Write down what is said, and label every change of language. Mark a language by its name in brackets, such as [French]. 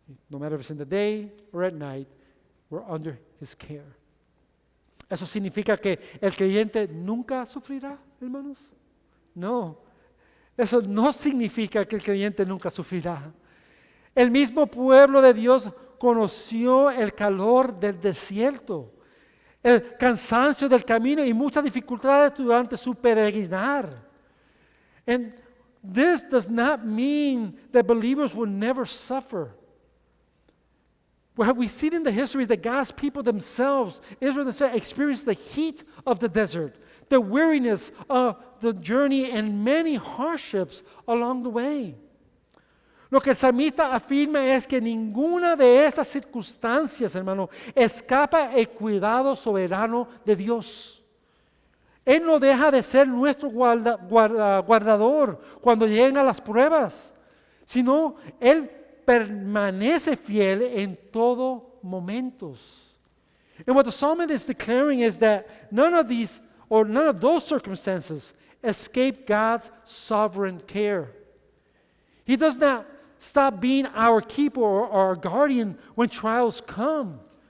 [English] No matter if it's in the day or at night, we're under His care. [Spanish] ¿Eso significa que el creyente nunca sufrirá, hermanos? No, eso no significa que el creyente nunca sufrirá. El mismo pueblo de Dios conoció el calor del desierto, el cansancio del camino y muchas dificultades durante su peregrinar. [English] And this does not mean that believers will never suffer. What we see in the history is that God's people themselves, Israel themselves, experienced the heat of the desert, the weariness of the journey, and many hardships along the way. [Spanish] Lo que el salmista afirma es que ninguna de esas circunstancias, hermano, escapa el cuidado soberano de Dios. Él no deja de ser nuestro guardador cuando llegan las pruebas, sino Él permanece fiel en todo momentos. [English] And what the psalmist is declaring is that none of those circumstances escape God's sovereign care. He does not stop being our keeper or our guardian when trials come.